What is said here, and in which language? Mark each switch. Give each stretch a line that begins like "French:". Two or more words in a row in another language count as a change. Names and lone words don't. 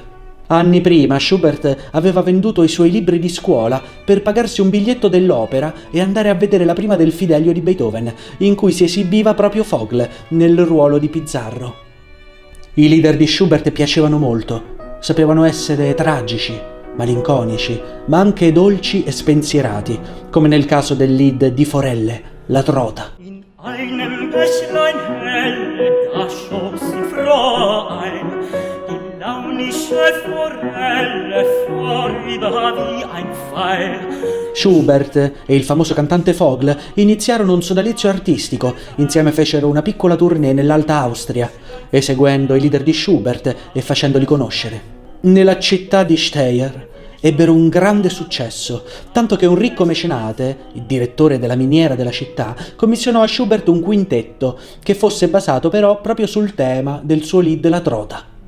Italian: Anni prima Schubert aveva venduto i suoi libri di scuola per pagarsi un biglietto dell'opera e andare a vedere la prima del Fidelio di Beethoven, in cui si esibiva proprio Vogl nel ruolo di Pizzarro. I lieder di Schubert piacevano molto, sapevano essere tragici, malinconici, ma anche dolci e spensierati, come nel caso del Lied di Forelle, La Trota.
German: In einem Bächlein helle, da schob sie froh ein, die launische Forelle vorüber wie ein Pfeil.
Italian: Schubert e il famoso cantante Vogl iniziarono un sodalizio artistico, insieme fecero una piccola tournée nell'Alta Austria, eseguendo i lieder di Schubert e facendoli conoscere. Nella città di Steyr ebbero un grande successo, tanto che un ricco mecenate, il direttore della miniera della città, commissionò a Schubert un quintetto che fosse basato però proprio sul tema del suo Lied La Trota.